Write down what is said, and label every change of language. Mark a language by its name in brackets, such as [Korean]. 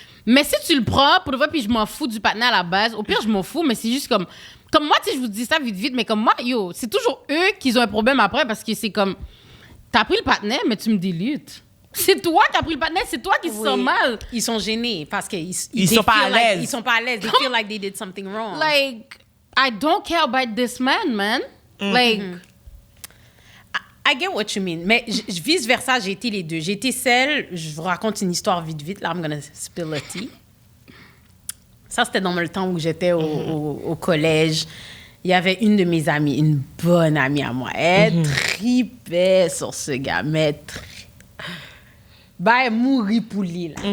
[French] Mais si tu le prends, pour vrai, puis je m'en fous du partenaire à la base, au pire, je m'en fous, mais c'est juste comme moi, tu sais, je vous dis ça vite, mais comme moi, yo, c'est toujours eux qui ont un problème après parce que c'est comme, t'as pris le partenaire, mais tu me délutes. C'est toi qui as pris le partenaire, c'est toi qui se sens mal. Ils sont gênés parce qu'ils sont pas à l'aise. Ils sont pas à l'aise. [English] They feel like they did something wrong. Like, I don't care about this man. Like, I get what you mean. [French] Mais vice-versa, j'ai été les deux. J'ai été celle, je vous raconte une histoire vite. Là, [English] I'm gonna spill the tea. [French] Ça, c'était dans le temps où j'étais au collège. Il y avait une de mes amies, une bonne amie à moi. Elle tripait sur ce gars, mais elle mourit pour lui, là.